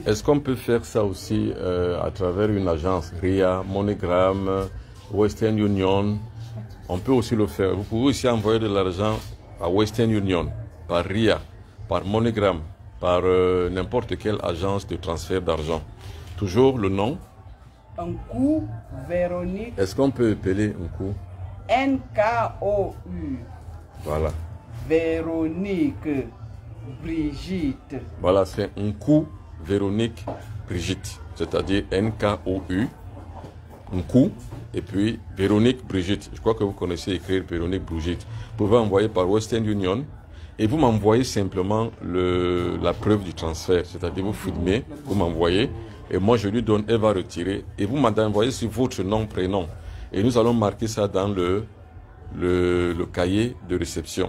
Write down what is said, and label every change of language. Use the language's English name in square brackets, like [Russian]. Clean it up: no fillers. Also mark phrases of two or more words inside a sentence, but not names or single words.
[French] Est-ce qu'on peut faire ça aussi à travers une agence, RIA, MoneyGram, Western Union? On peut aussi le faire. Vous pouvez aussi envoyer de l'argent à Western Union, par RIA, par MoneyGram, par n'importe quelle agence de transfert d'argent. Toujours le nom? Nkou Véronique. Est-ce qu'on peut appeler Nkou? N-K-O-U. Voilà. Véronique Brigitte. Voilà, c'est Nkou Véronique Brigitte, c'est-à-dire N-K-O-U, Nkou, et puis Véronique Brigitte. Je crois que vous connaissez écrire Véronique Brigitte. Vous pouvez envoyer par Western Union et vous m'envoyez simplement la preuve du transfert, c'est-à-dire vous filmez, vous m'envoyez, et moi je lui donne, elle va retirer, et vous m'envoyez sur votre nom, prénom, et nous allons marquer ça dans le cahier de réception.